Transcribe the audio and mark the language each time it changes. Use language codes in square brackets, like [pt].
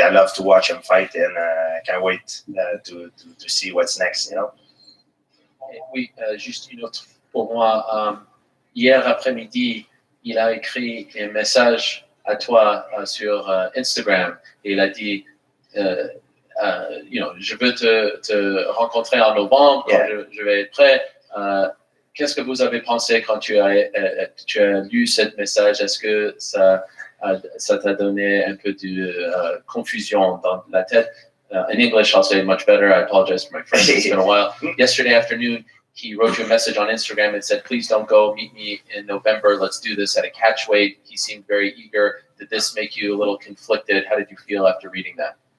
[en] I love to watch him fight, and I can't wait to see what's next. You know. [fr] Oui, juste une autre pour moi. Hier après-midi, il a écrit un message à toi sur Instagram et il a dit, je veux te rencontrer en novembre, [en] Yeah. [fr] je vais être prêt. Qu'est-ce que vous avez pensé quand tu as lu ce message? Est-ce que ça t'a donné un peu de confusion dans la tête? [en] In English, I'll say it much better. I apologize for my French. It's been a while. Yesterday afternoon, he wrote you a message on Instagram and said, please don't go. Meet me in November. Let's do this at a catch weight. He seemed very eager. Did this make you a little conflicted? How did you feel after reading that?